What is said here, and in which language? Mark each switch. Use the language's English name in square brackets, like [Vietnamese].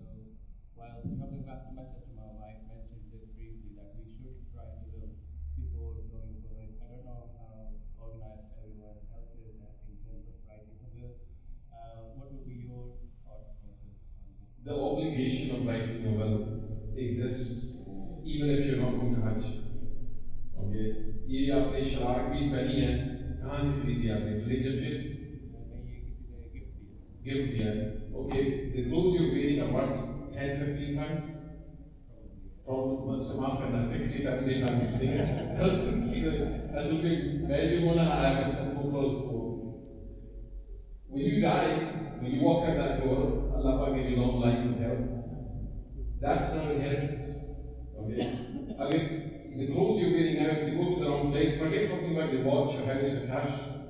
[English] So, while traveling back to Manchester, Mom, I mentioned it briefly that we should write a will before going for Hajj. I don't know how organized everyone else is in terms of writing a will. What would be your thought process on this? The obligation of writing a will exists even if you're not going to Hajj. [Hindi] Okay, ये आपने शराक भी पहनी है, कहाँ से खरीदी आपने? [English] Relationship? [Hindi] नहीं, ये किसी ने गिफ्ट दिया. Gift दिया. [English] Okay, the clothes you're wearing are worth 10-15 pounds. Probably. [Hindi] So माफ करना 60-70 pounds. ठीक है? असल में मैं जो बोला ना, [English] I have a simple clothes. So when you die, when you walk out that door, Allah Pak give you long life and health. That's now inheritance. Okay? Again, the clothes you're wearing now, if they go to the wrong place, forget talking about your watch, your house, your cash.